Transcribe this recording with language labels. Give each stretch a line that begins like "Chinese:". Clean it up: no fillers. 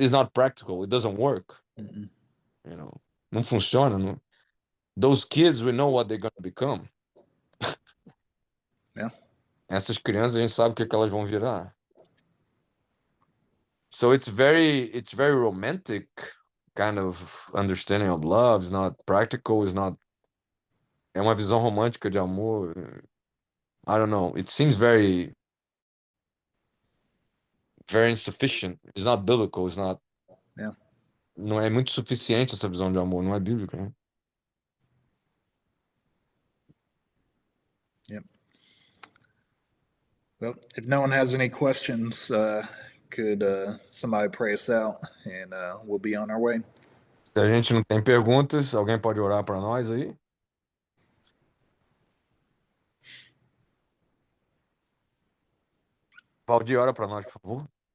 English: It's not practical. It doesn't work.
Portuguese: Não funciona. Não.
English: Those kids, we know what they're going to become. Yeah.
Portuguese: Essas crianças, a gente sabe o que elas vão virar.
English: So it's very romantic kind of understanding of love. It's not practical.
Portuguese: É uma visão romântica de amor.
English: I don't know. It seems very insufficient. It's not biblical. It's not. Yeah.
Portuguese: Não é muito suficiente essa visão de amor. Não é bíblica, né?
English: Yep. Well, if no one has any questions, could somebody pray us out, and we'll be on our way.
Portuguese: Se a gente não tem perguntas, alguém pode orar para nós aí? Valdir, ora para nós, por favor.